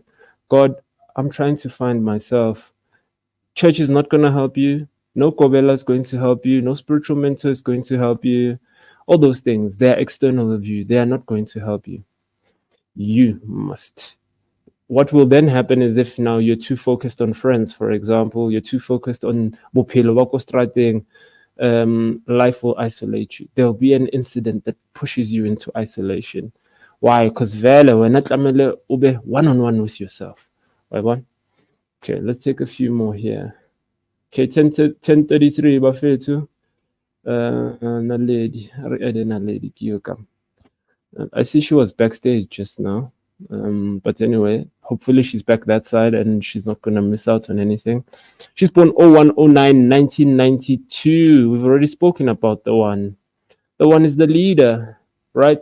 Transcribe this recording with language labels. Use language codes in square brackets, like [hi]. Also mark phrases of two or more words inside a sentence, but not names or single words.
[en] God, I'm trying to find myself. Church is not going to help you. No Kobela is going to help you. No spiritual mentor is going to help you. All those things, they're external of you. They are not going to help you. You must. What will then happen is if now you're too focused on friends, for example, you're too focused on [st] bophelo ba ko strateng, [en] life will isolate you. There'll be an incident that pushes you into isolation. Why? Because [zu] vele wena tlamele ube [en] one-on-one with yourself. Right, one? Okay, let's take a few more here. Okay, 10:33 bafethu. [st] Naledi, re ede Naledi ke yo ka. [en] I see she was backstage just now. But anyway, hopefully she's back that side and she's not going to miss out on anything. She's born 0109 1992. We've already spoken about the one. The one is the leader, right?